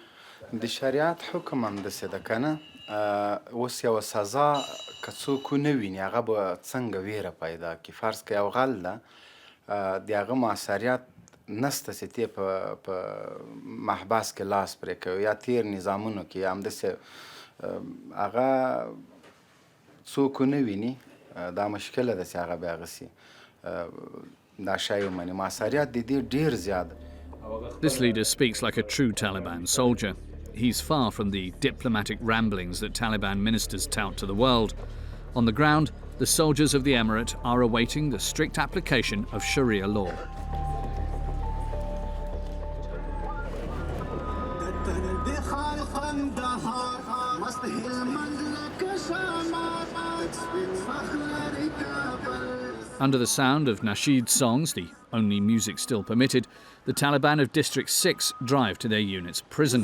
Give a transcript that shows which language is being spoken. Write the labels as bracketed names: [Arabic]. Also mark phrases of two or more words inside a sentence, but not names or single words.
[Pashto] د شریعت حکم همداسې ده که نه اوس یوه سزا که څوک ونه ویني هغه به څنګه ویره پیدا کړي فرض که یو غل ده د هغه مؤثریت نسته چې تی په محبس کې لاس پرې کوي یا تیر نظامونو کې همداسې هغه څوک ونه ویني دا مشکله ده چې هغه بیا هغسې دا شی ومني مؤثریت د دې ډېر زیات. [English] This leader speaks like a true Taliban soldier. He's far from the diplomatic ramblings that Taliban ministers tout to the world. On the ground, the soldiers of the emirate are awaiting the strict application of Sharia law. Under the sound of nasheed songs, the only music still permitted, the Taliban of District 6 drive to their unit's prison.